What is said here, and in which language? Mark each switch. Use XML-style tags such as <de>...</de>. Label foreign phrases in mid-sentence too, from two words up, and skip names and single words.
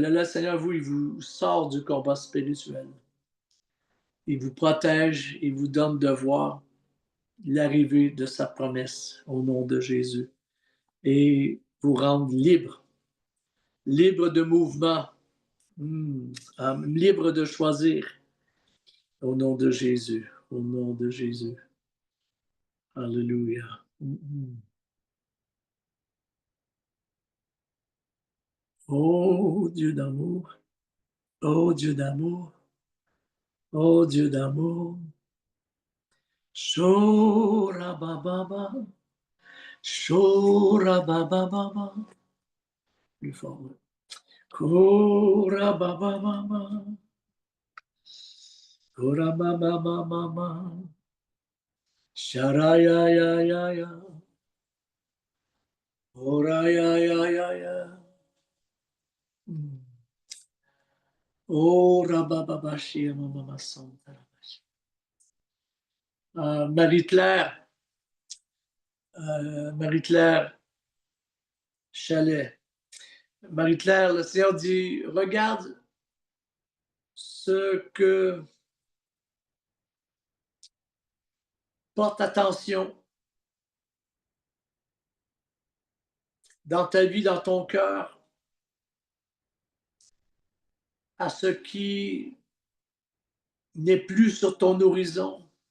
<fr>Là, le Seigneur, il vous sort du combat spirituel. Il vous protège, il vous donne de voir l'arrivée de sa promesse au nom de Jésus et vous rendre libre, libre de mouvement, libre de choisir au nom de Jésus, au nom de Jésus. Alléluia. Oh Dieu d'amour, oh Dieu d'amour, oh Dieu d'amour. Shora baba, shora baba, plus fort. Kora baba mama, kora mama mama, sharaya ya ya ya, ora ya ya ya ya. Ora baba bashi mama santa. Marie-Claire, Marie-Claire Chalet. Marie-Claire, le Seigneur dit, regarde ce que porte attention dans ta vie, dans ton cœur, à ce qui n'est plus sur ton horizon.</fr>